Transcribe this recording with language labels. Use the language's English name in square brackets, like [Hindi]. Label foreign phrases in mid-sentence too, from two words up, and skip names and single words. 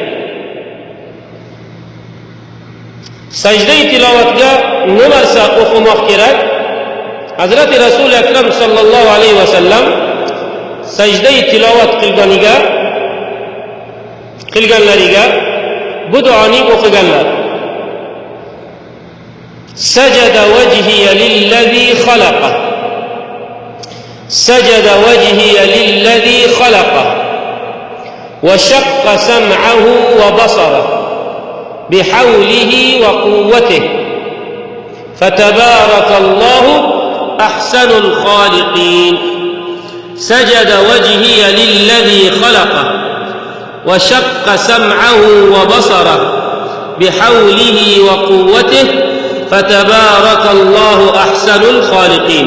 [Uzbek] Sajda-i tilovatga nima narsa o'qimoq kerak? Hazrati Rasuli akram [Arabic] صلى الله عليه وسلم [Uzbek] sajda-i tilovat qilganlariga bu duoni o'qiganlar. [Arabic] سجد وجهي للذي خلقه. سجد وجهي للذي خلقه. وشق سمعه وبصره بحوله وقوته. فتبارك الله أحسن الخالقين. سجد وجهي للذي خلقه وشق سمعه وبصره بحوله وقوته فتبارك الله أحسن الخالقين.